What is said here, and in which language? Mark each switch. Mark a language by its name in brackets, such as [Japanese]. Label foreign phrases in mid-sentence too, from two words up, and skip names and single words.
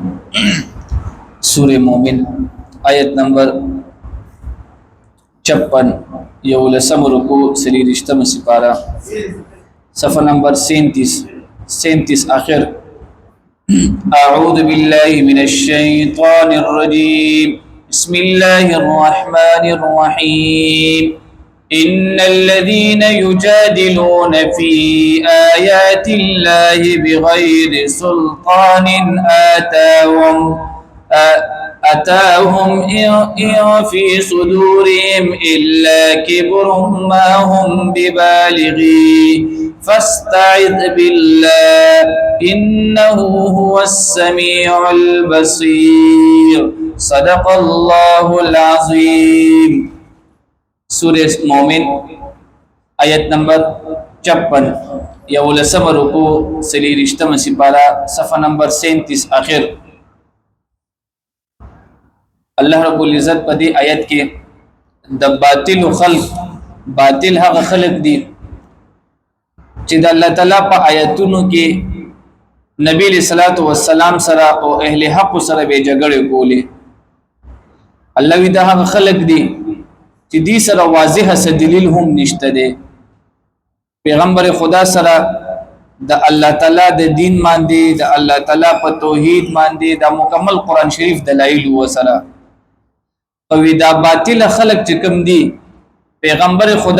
[Pashto] سورہ مومن آیت نمبر 56 یولسم رکو سلی رشتم سپارہ صفحہ نمبر 37 آخر [Arabic] اعوذ باللہ من الشیطان الرجیم بسم اللہ الرحمن الرحیم ان الذين يجادلون في آيات الله بغير سلطان أتاهم إن في صدورهم إلا كبر ما هم ببالغيه فاستعذ بالله إنه هو السميع البصير صدق الله العظيم [Pashto] سورہ مومن آیت نمبر 56 یولسم رکو سلی رشتم سپارہ صفحہ نمبر 37 آخر [Arabic] اللہ رب العزت [Pashto] په دې آیت کې د باطل خلق باطل هغه خلق دي چې د الله تعالی په آیاتونو کې نبی [Arabic] صلی الله علیه وسلم [Pashto] سره او اهل حق سره به جګړه کولې الله وی دا هغه خلق دي چې دې سره واضح دلیل هم نشته دی پیغمبر خدا سره د الله تعالی د دین باندې د الله تعالی په توحید باندې د مکمل قران شریف دلایل و سره او دا باطل خلق چې کوم دي پیغمبر خدا